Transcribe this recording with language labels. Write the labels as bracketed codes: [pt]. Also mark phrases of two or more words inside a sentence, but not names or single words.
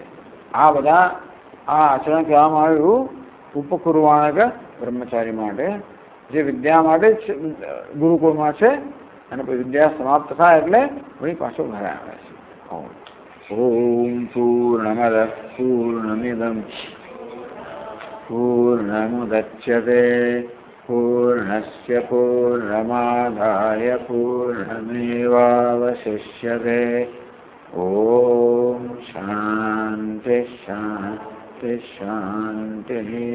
[gu] આ બધા આ આચરણ કહેવામાં આવ્યું ઉપકુર્વાણક બ્રહ્મચારી માટે, જે વિદ્યા માટે જ ગુરુકુળમાં છે. અને પછી વિદ્યા સમાપ્ત થાય એટલે વળી પાછો ઘરે આવે છે. [sa] ઓમ પૂર્ણમદ પૂર્ણમિદં पूर्णमुदच्यते पूर्णस्य पूर्णमादाय पूर्णमेवावशिष्यते। ॐ शान्ति शान्ति शान्तिः।